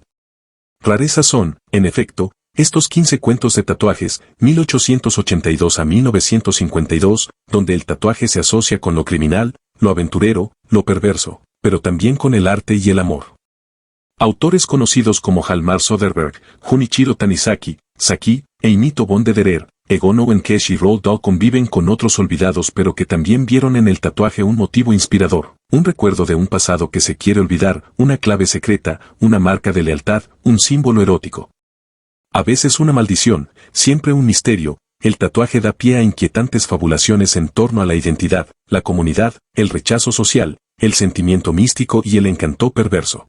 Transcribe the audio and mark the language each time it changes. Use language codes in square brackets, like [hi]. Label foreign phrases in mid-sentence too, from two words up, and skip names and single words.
[es] Rarezas son, en efecto, estos 15 cuentos de tatuajes, 1882 a 1952, donde el tatuaje se asocia con lo criminal, lo aventurero, lo perverso, pero también con el arte y el amor. Autores conocidos como Hjalmar Söderberg, Junichiro Tanizaki, Saki, e Inito von Dederer, Egon Owenkesh y Roald Dahl conviven con otros olvidados pero que también vieron en el tatuaje un motivo inspirador, un recuerdo de un pasado que se quiere olvidar, una clave secreta, una marca de lealtad, un símbolo erótico. A veces una maldición, siempre un misterio, el tatuaje da pie a inquietantes fabulaciones en torno a la identidad, la comunidad, el rechazo social, el sentimiento místico y el encanto perverso.